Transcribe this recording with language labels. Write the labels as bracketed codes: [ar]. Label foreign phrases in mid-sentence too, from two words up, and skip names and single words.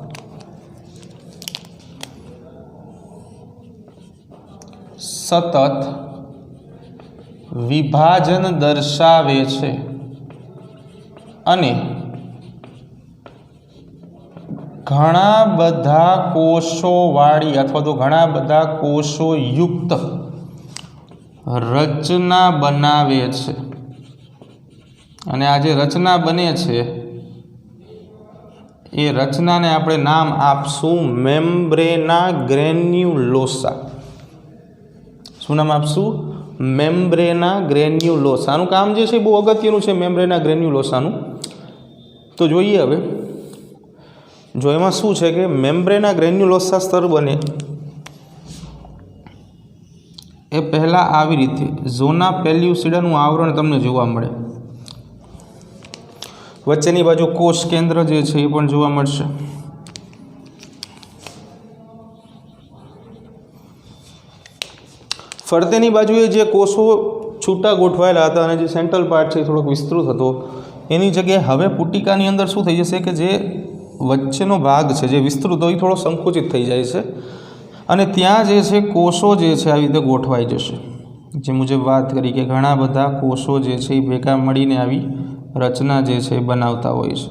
[gu] સતત વિભાજન દર્શાવે છે અને ઘણા બધા કોષોવાળી અથવા તો ઘણા બધા કોષો યુક્ત રચના બનાવે છે। અને આ જે રચના બને છે એ રચના ને આપણે નામ આપશું મેમ્બ્રેના ગ્રેન્યુલોસા। શું નામ આપશું? મેમ્બ્રેના ગ્રેન્યુલોસા। આનું કામ જે છે બહુ અગત્યનું છે મેમ્બ્રેના ગ્રેન્યુલોસાનું। તો જોઈએ હવે જો એમાં શું છે કે મેમ્બ્રેના ગ્રેન્યુલોસા સ્તર બને એ પહેલા આવી રીતે ઝોના પેલ્યુસિડાનું આવરણ તમને જોવા મળે। વચ્ચેની બાજુ કોષ કેન્દ્ર જે છે એ પણ જોવા મળશે। ફરતેની બાજુએ જે કોષો છૂટા ગોઠવાયેલા હતા અને જે [en] central part [gu] છે થોડોક વિસ્તૃત હતો એની જગ્યાએ હવે પુટિકાની અંદર શું થઈ જશે કે જે વચ્ચેનો ભાગ છે જે વિસ્તૃત હોય થોડો સંકુચિત થઈ જાય છે અને ત્યાં જે છે કોષો જે છે આ રીતે ગોઠવાઈ જશે। જે મુજબ વાત કરી કે ઘણા બધા કોષો જે છે ભેગા મળીને આવી રચના જે છે બનાવતા હોય છે।